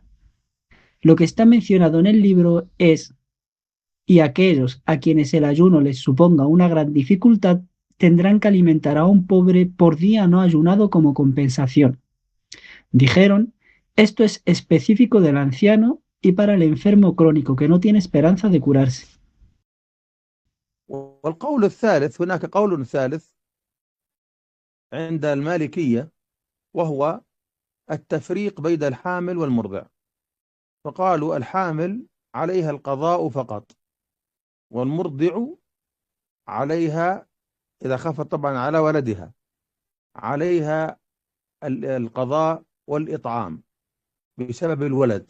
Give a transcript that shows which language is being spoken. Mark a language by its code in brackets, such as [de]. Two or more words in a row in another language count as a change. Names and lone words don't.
[es] Lo que está mencionado en el libro es: y aquellos a quienes el ayuno les suponga una gran dificultad tendrán que alimentar a un pobre por día no ayunado como compensación. Dijeron: esto es específico del anciano y para el enfermo crónico que no tiene esperanza de curarse. [ar] والقول الثالث، هناك قول ثالث عند المالكية، وهو التفريق بين الحامل والمرضع. فقالوا الحامل عليها القضاء فقط، والمرضع عليها إذا خافت طبعا على ولدها عليها القضاء والإطعام بسبب الولد.